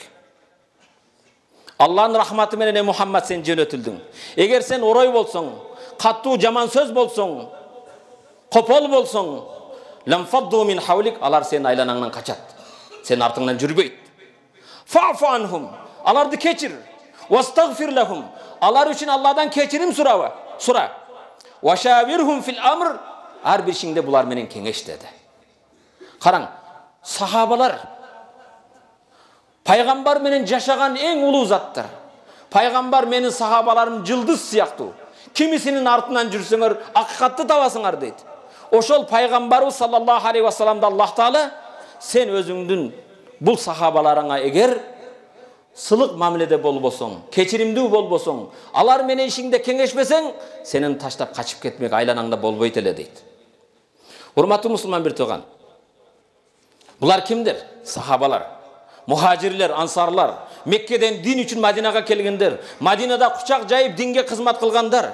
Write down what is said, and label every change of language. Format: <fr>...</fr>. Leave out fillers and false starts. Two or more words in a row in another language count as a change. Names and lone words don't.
<ky>Аллахнын рахматы менен Мухаммад сен жөнөтүлдүң. Эгер сен орой болсоң, каттуу жаман сөз болсоң, копол болсоң,</ky> <ar>لانفضوا من حولك,</ar> <ky>алар сенин айланаңдан качат. Сен артыңдан жүрбөйт.</ky> <ar>فاعف عنهم,</ar> <ky>аларды кечир.</ky> <ar>واستغفر لهم,</ar> <ky>алар үчүн Алладан кечирим сура.</ky> <ar>وشاورهم في الأمر,</ar> <ky>ар бир ишиңде булар менен кеңеш dedi. Караң, сахабалар пайгамбар менен жашаган эң улуу заттар. Пайгамбар менин сахабаларым жылдыз сыяктуу. Кимисинин артынан жүрсөңөр акыйкатты табасыңар дейт. Ошол пайгамбарыбыз</ky> <ar>صلى الله عليه وسلم</ar> <ky>Аллах Таала sen özüңдүн бул сахабаларыңа эгер сылык мамиледе болбосоң, кечиримдүү болбосоң, алар менен ишиңде кеңешпесең, сенин таштап качып кетмек айланаңда болбойт эле дейт. Урматтуу мусулман бир тууган, булар кимдер? Сахабалар, мухажирлер, ансарлар, Меккеден дин үчүн Мадинага келгендер, Мадинада кучак жайып динге кызмат кылгандар.</ky>